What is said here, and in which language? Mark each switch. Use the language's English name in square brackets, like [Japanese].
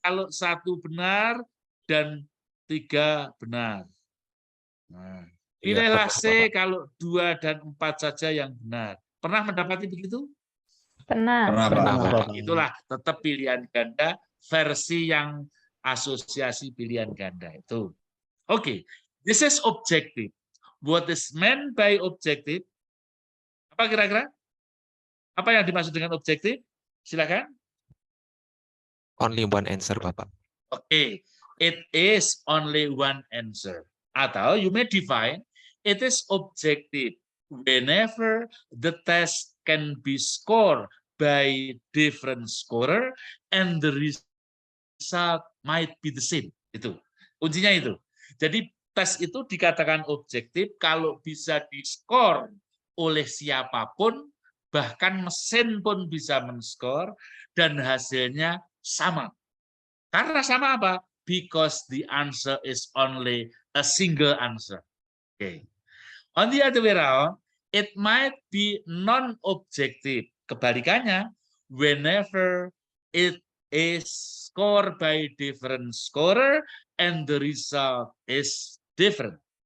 [Indonesian] kalau 1 benar dan 3 benar. Nah, Iya, pilihlah pernah, Bapak. C kalau 2 dan 4 saja yang benar. Pernah mendapati begitu? Pernah. Pernah, Pak. Pernah, Nah, Bapak. itulah tetap pilihan ganda versi yang asosiasi pilihan ganda itu. [English] Oke, this is objective. What is meant by objective? [Indonesian] Apa kira-kira? Apa yang dimaksud dengan objektif? Silakan. [English] Only one answer, Bapak. Oke, it is only one answer. [Indonesian] Atau [English] you may define, it is objective whenever the test can be scored by different scorer and the result might be the same. [Indonesian] Itu kuncinya itu. Jadi tes itu dikatakan objektif kalau bisa diskor oleh siapapun, bahkan mesin pun bisa men-score dan hasilnya sama. Karena sama apa? [English] Because the answer is only a single answer. Okay. On the other way around, it might be non-objective. [Indonesian] Kebalikannya, [English] whenever it is scored by different scorer and the result is different.